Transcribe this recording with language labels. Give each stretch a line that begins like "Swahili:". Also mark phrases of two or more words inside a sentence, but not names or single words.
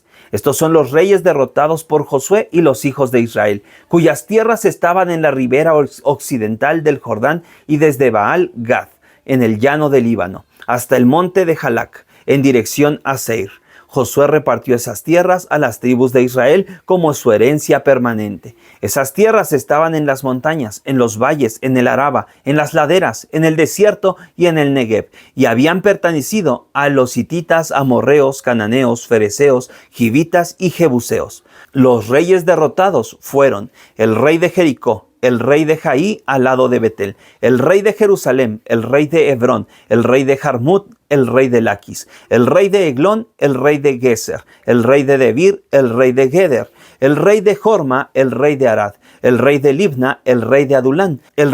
Spanish: Estos son los reyes derrotados por Josué y los hijos de Israel, cuyas tierras estaban en la ribera occidental del Jordán y desde Baal Gad, en el llano del Líbano, hasta el monte de Jalac, en dirección a Seir. Josué repartió esas tierras a las tribus de Israel como su herencia permanente. Esas tierras estaban en las montañas, en los valles, en el Araba, en las laderas, en el desierto y en el Negev, y habían pertenecido a los hititas, amorreos, cananeos, fereceos, givitas y jebuseos. Los reyes derrotados fueron el rey de Jericó, el rey de Jaí al lado de Betel, el rey de Jerusalén, el rey de Hebrón, el rey de Jarmut, el rey de Laquis, el rey de Eglón, el rey de Geser, el rey de Debir, el rey de Geder, el rey de Jorma, el rey de Arad, el rey de Libna, el rey de Adulán, el